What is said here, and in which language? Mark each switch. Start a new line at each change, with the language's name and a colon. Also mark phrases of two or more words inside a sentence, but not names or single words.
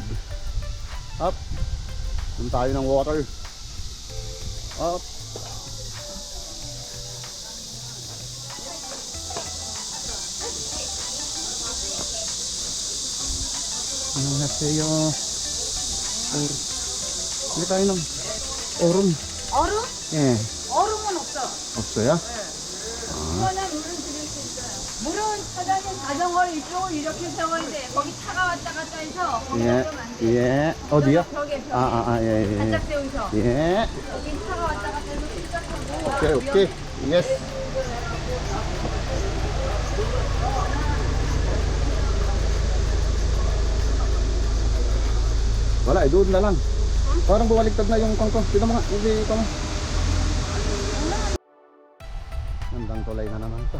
Filipino: Up. Doon tayo ng water.
Korean: Up. Annyeonghaseyo.
Filipino: Bili tayo ng 얼음.
Korean: 얼음? 예. 얼음은 없어. 없어요? 시원한 물은 드릴 수 있어요. 물은 사장님 자전거를 이쪽으로 이렇게 세워야 돼. 거기 차가 왔다 갔다 해서 거기 예. 세우면 안 돼. 예. 어디요? 벽에. 예. 살짝 세우셔. 예. 여기 차가 왔다 갔다 해서 시작하고.
English: Okay. Yes.
Filipino: Wala, doon na lang. Parang bumaliktad na yung kangkong. Tignan mo nga, hindi ito mo. Gandang tulay na naman to.